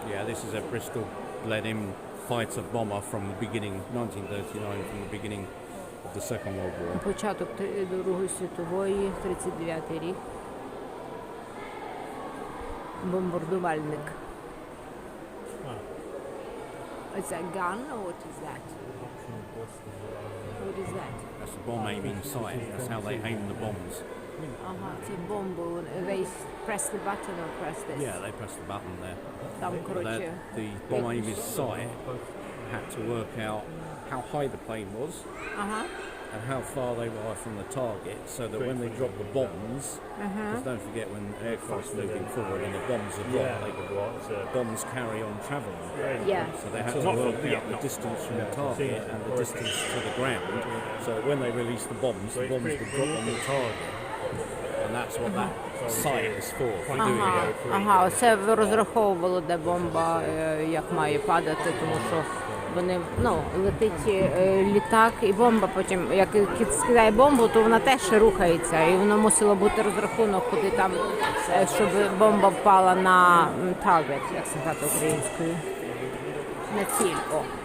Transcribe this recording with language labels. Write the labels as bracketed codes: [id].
[en] Yeah, this is a Bristol Blenheim fighter bomber from the beginning, 1939, from the beginning of the Second World War. [uk] Початок Другої світової, 39-й рік. Бомбардувальник. [en] Is that a gun or what is that? What is that? That's a bomb aiming sight. That's how they aim the bombs. [uk] Ага, це бомба. [en] They press the button or press this? Yeah, they press the button there. [uk] Там, [en] But [uk] коротше, [en] the bomb aiming sight had to work out how high the plane was [uk] ага. [en] and how far they were from the target, so that when they drop the bombs, because don't forget when aircraft's moving forward and the bombs are dropped, bombs carry on travelling. Yeah. So they had to work out the distance from the target and the distance to the ground, so that when they release the bombs would drop on the target. And that's what that sight is for doing [uk] Ага, [en] it. [uk] ага, це розраховувало, де бомба як має падати, тому що вони, летить літак і бомба потім, як скидає бомбу, то вона теж рухається, і воно мусило бути розрахунок, куди там, щоб бомба впала на target, як сказати українською, на ціль. О.